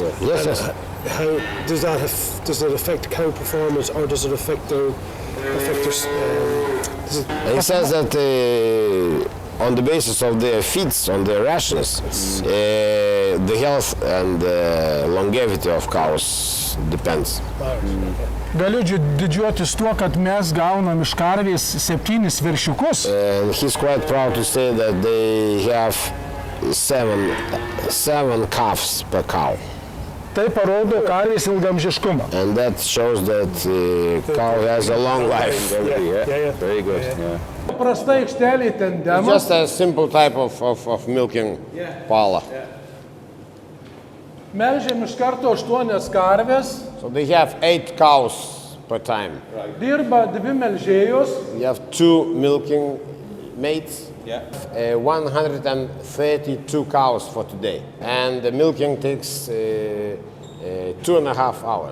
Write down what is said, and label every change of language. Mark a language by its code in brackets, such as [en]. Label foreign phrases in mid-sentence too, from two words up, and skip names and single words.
[en] How does that affect cow performance, or does it affect their He says that on the basis of their feeds, on their rations, the health and longevity of cows depends. [lt] Galiu didžiuotis tuo, kad mes gaunam iš karvės 7 veršiukus. [en] And he's quite proud to say that they have seven calves per cow. [lt] Tai parodo karvės ilgamžiškumą. [en] And that shows that cow has a long life. Very good. [lt] Prasta aikštelė tendemas. [en] Just a simple type of milking parlor. [lt] Melžiam iš karto 8 karvės. [en] So they have 8 cows per time. [lt] Dirba 2 melžėjos. [en] You have 2 milking maids. Yeah. 132 cows for today. And the milking takes 2.5 hours.